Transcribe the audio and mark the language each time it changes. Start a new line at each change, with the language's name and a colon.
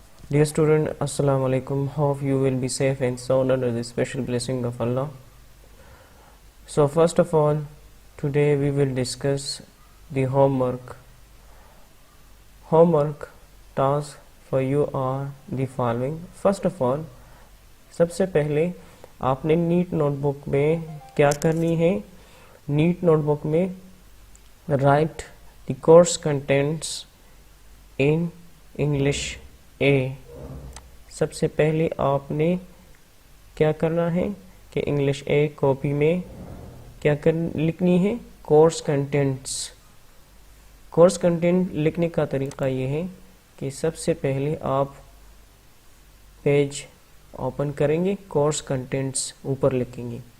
English: Dear student, Assalamu alaikum. Hope you will be safe and sound under the special blessing of Allah. So first of all, today we will discuss the homework. Homework task for you are the following. First of all,
Urdu: سب سے پہلے آپ نے net note book میں کیا کرنی ہے. Net note book میں
English: write the course contents in English A.
Urdu: سب سے پہلے آپ نے کیا کرنا ہے کہ انگلش اے کاپی میں کیا لکھنی ہے کورس کنٹینٹس. کورس کنٹینٹ لکھنے کا طریقہ یہ ہے کہ سب سے پہلے آپ پیج اوپن کریں گے, کورس کنٹینٹس اوپر لکھیں گے.